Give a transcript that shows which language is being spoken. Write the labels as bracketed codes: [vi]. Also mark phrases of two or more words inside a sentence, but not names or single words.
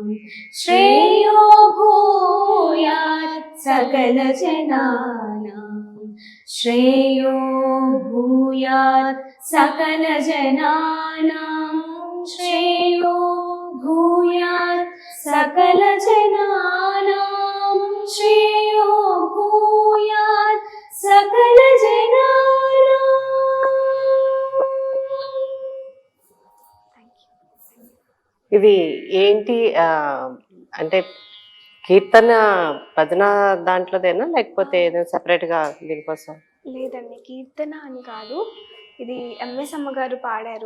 [sa] श्रेयो भूयात् सकल जनानां श्रेयो भूयात् सकल जनानां श्रेयो भूयात् सकल जनानां श्रेयो भूयात् सकल जनानां [te] ఇది ఏంటి అంటే కీర్తన భజన దాంట్లోదేనా లేకపోతే ఏదైనా సెపరేట్ గా దీనికోసం? లేదండి, కీర్తన అని కాదు, ఇది ఎంఎస్ అమ్మ గారు పాడారు.